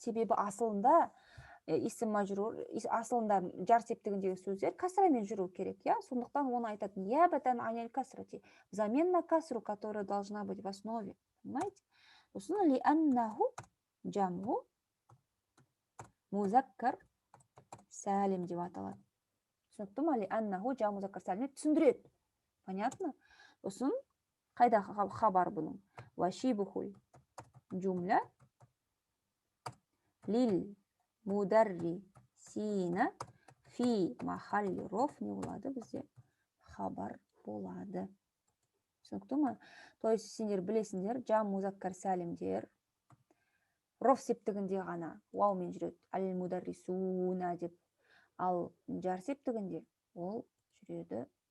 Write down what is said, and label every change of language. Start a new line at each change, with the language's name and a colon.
Kazakh: Себебі асылында исм мәжрур, асылында жар септігіндегі сөздер касрамен жүру керек, я? Сондықтан оны айтады
Arabic: ниябатан анил касрати.
Russian: Взамен на касру, которая должна быть в основе. Понимаете?
Kazakh: Сосын лианнаху жамгу музаккар сәлим деп аталады. Түсінікті ма? Лианнаху жам музаккар сәлим түсіндіреді.
Russian: Понятно?
Kazakh: Сосын қайда хабар бұның?
Arabic: Вашибухул жумля лил мударрисина фи махалли роф
Kazakh: не болады бізде? Хабар болады. Түсінікті ма?
Russian: То есть
Kazakh: сендер білесіңдер, жам музаккар сәлімдер роф септігінде ғана ваумен жүреді. Әл-мударрисуна деп. Ал жар септігінде ол жүреді.